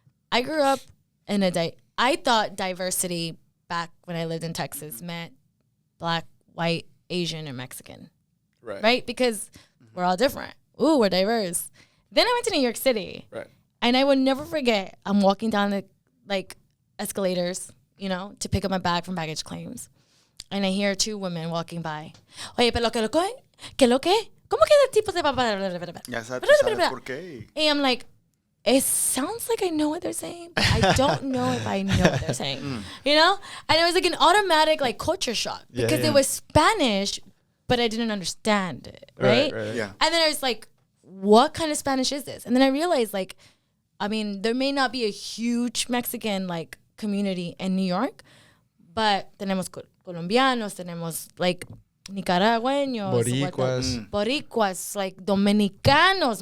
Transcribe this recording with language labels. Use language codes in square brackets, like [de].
[en] I grew up in I thought diversity back when I lived in Texas meant Black, white, Asian, and Mexican. Right? Because we're all different. Ooh, we're diverse. Then I went to New York City. Right. And I would never forget, I'm walking down the like escalators, you know, to pick up my bag from baggage claims. And I hear two women walking by. [es] Oye, pero que lo que? ¿Qué lo que? ¿Cómo que el tipo se va para? Ya sabes por qué. [en] And I'm like, it sounds like I know what they're saying, but I don't know if I know what they're saying, you know? And it was like an automatic like culture shock because it was Spanish, but I didn't understand it, right? Yeah. And then I was like, what kind of Spanish is this? And then I realized like, I mean, there may not be a huge Mexican like community in New York, but [es] tenemos colombianos, tenemos [en] like Nicaragueños, Boricuas, like Dominicanos.